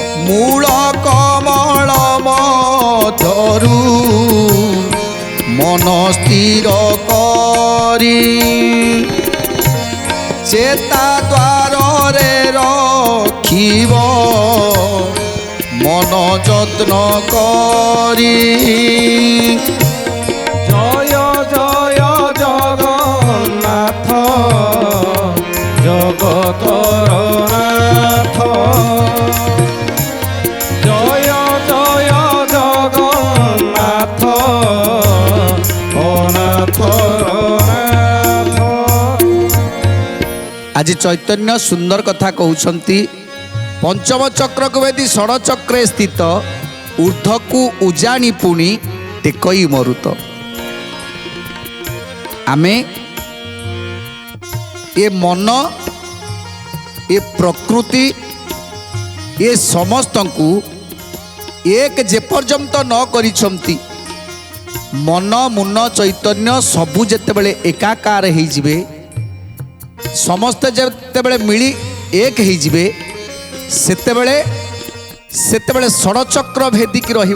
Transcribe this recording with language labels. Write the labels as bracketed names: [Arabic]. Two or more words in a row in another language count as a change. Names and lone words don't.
[Odia] ମୂଳ କମଳ ମଧ୍ୟରୁ ମନ ସ୍ଥିର କରି ଚେତା ଦ୍ୱାରରେ ରଖିବ ମନ ଯତ୍ନ କରି। ଜୟ ଜୟ ଜଗନ୍ନାଥ ଜଗତର ନାଥ। ଜୟ ଜୟ ଜଗନ୍ନାଥ ଅନାଥର ନାଥ। ଆଜି ଚୈତନ୍ୟ ସୁନ୍ଦର କଥା কହୁଛନ୍ତି। ପଞ୍ଚମ ଚକ୍ରକୁ ବେଦି ଷଡ଼ଚକ୍ରେ ସ୍ଥିତ ଊର୍ଦ୍ଧ୍ୱକୁ ଉଜାଣି ପୁଣି ଟେକଇ ମରୁତ। ଆମେ ଏ ମନ ଏ ପ୍ରକୃତି ଏ ସମସ୍ତଙ୍କୁ ଏକ ଯେପର୍ଯ୍ୟନ୍ତ ନ କରିଛନ୍ତି ମନ ମୁନ ଚୈତନ୍ୟ ସବୁ ଯେତେବେଳେ ଏକାକାର ହେଇଯିବେ ସମସ୍ତେ ଯେତେବେଳେ ମିଳି ଏକ ହେଇଯିବେ ସେତେବେଳେ ସେତେବେଳେ ଷଡ଼ଚକ୍ର ଭେଦିକି ରହିବ।